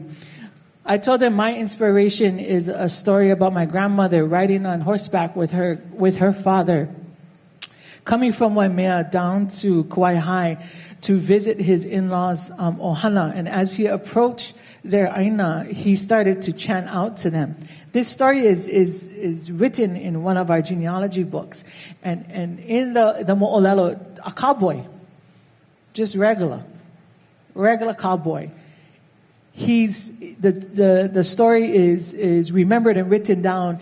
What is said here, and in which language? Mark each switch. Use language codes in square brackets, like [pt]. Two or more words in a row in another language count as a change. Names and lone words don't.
[en] I told them my inspiration is a story about my grandmother riding on horseback with her father, coming from Waimea down to Kauai to visit his in-laws, Ohana. And as he approached their ʻāina, he started to chant out to them. This story is written in one of our genealogy books. And in the mo'olelo, a cowboy, just regular cowboy. The story is remembered and written down.